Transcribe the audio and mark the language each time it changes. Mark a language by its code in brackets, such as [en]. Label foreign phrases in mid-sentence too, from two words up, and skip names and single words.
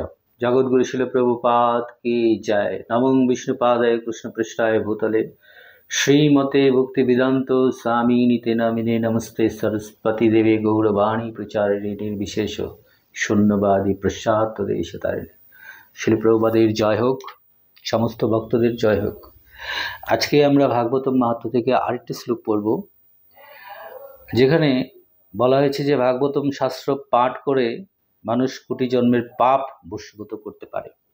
[sa] जगद्गुरु शिल प्रभुपाद [hi] की जय। [sa] नमो विष्णुपादाय कृष्ण पृष्ठाय भूतले श्रीमते भक्ति वेदांत स्वामी निते नामिने नमस्ते सरस्वती देवी गौरवाणी प्रचारिणी निर्विशेष शून्यवादी प्रसाद देशतारिणी। [bn] শিল প্রভুপাদের জয় হোক, সমস্ত ভক্তদের জয় হোক। আজকে আমরা ভাগবতম মাহাত্ম্য থেকে আরেকটি শ্লোক পড়ব, যেখানে বলা হয়েছে যে ভাগবতম শাস্ত্র পাঠ করে মানুষ কোটি জন্মের পাপ বশীভূত করতে পারে।